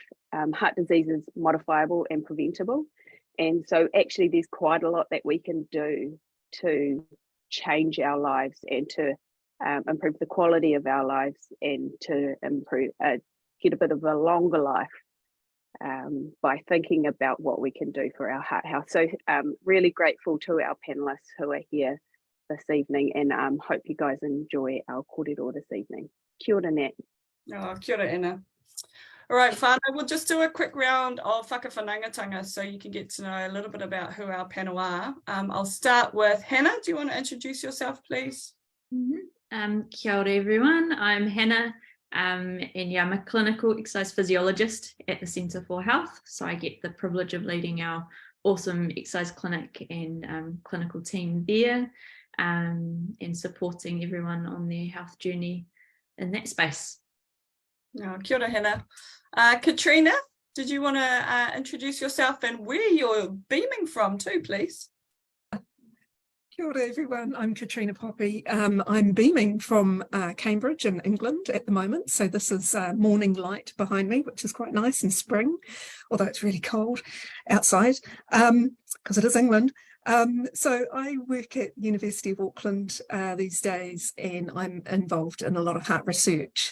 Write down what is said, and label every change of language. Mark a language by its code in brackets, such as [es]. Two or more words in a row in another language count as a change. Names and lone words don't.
[en] Heart disease is modifiable and preventable, and so actually there's quite a lot that we can do to change our lives and to improve the quality of our lives and to improve get a bit of a longer life by thinking about what we can do for our heart health. So really grateful to our panelists who are here this evening, and hope you guys enjoy our kōrero this evening. [mi] Kia ora, Nat. Oh, kia ora, Anna. [en] All right, whānau, we'll just do a quick round of whakawhanangatanga so you can get to know a little bit about who our panel are. I'll start with Hannah. Do you want to introduce yourself, please? [mi] Kia ora, [en] everyone. I'm Hannah. And yeah, I'm a clinical exercise physiologist at the Centre for Health. So I get the privilege of leading our awesome exercise clinic and clinical team there, and supporting everyone on their health journey in that space. [mi] Oh, kia ora, Hannah. [en] Katrina, did you want to introduce yourself and where you're beaming from too, please? [mi] Kia ora [en] everyone, I'm Katrina Poppy. I'm beaming from Cambridge in England at the moment. So this is morning light behind me, which is quite nice in spring, although it's really cold outside because it is England. So I work at University of Auckland these days, and I'm involved in a lot of heart research.